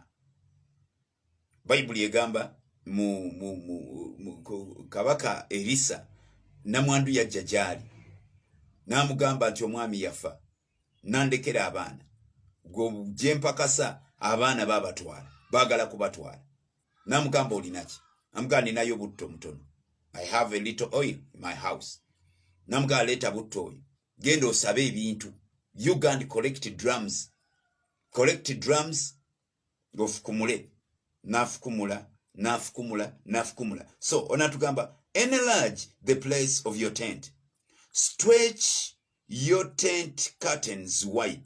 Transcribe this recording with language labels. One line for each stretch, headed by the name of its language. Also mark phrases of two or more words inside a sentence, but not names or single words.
Ganda: Bayibuli egamba mu kabaka Elisa namwandu yajja gy'ali n'amugamba nti omwami yafa, nandekera abaana, gye mpakasa abaana babatwala, baagala kubatwala. N'amugamba olinaki? Amugamba ninayo butto mutono.
English: I have a little oil in my house.
Ganda: N'amugamba leeta butto oyo, genda osabe ebintu.
English: You go and collect drums. Collect drums,
Ganda: ofukumule. Nafukumula.
English: So onatugamba, enlarge the place of your tent. Stretch your tent curtains wide.